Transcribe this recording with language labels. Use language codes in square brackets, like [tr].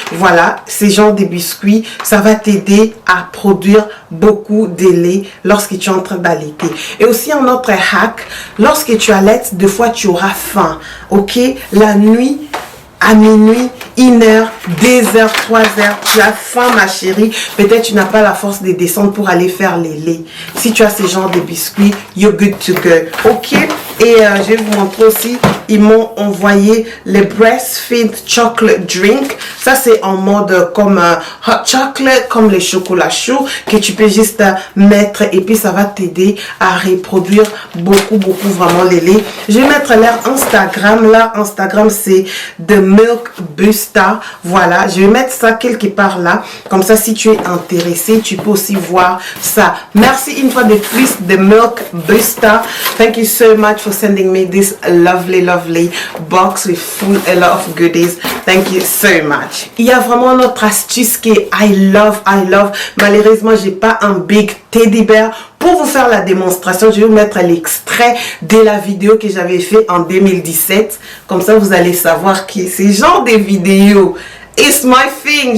[fr] Voilà, ces genres de biscuits, ça va t'aider à produire beaucoup de lait lorsque tu es en train d'allaiter. Et aussi un autre hack, lorsque tu allaites, des fois tu auras faim. Ok, la nuit, à minuit, 1h, 2h, 3h, tu as faim ma chérie, peut-être tu n'as pas la force de descendre pour aller faire les laits. Si tu as ce genre de biscuits, [en] you're good to go. [fr] Ok, et je vais vous montrer aussi, ils m'ont envoyé les breastfeed chocolate drink. Ça c'est en mode comme hot chocolate, comme les chocolats chauds que tu peux juste mettre et puis ça va t'aider à reproduire beaucoup vraiment les laits. Je vais mettre leur Instagram. Là, Instagram c'est The Milk Booster. Voilà, je vais mettre ça quelque part là. Comme ça, si tu es intéressé, tu peux aussi voir ça. Merci une fois de plus de Milk Booster. [en] Thank you so much for sending me this lovely box with full a lot of goodies. Thank you so much. [fr] Il y a vraiment une autre astuce que [en] I love. [fr] Malheureusement, j'ai pas un [en] big teddy bear. [fr] Pour vous faire la démonstration, je vais vous mettre l'extrait de la vidéo que j'avais fait en 2017. Comme ça, vous allez savoir que ce genre de vidéo, [en] it's my thing.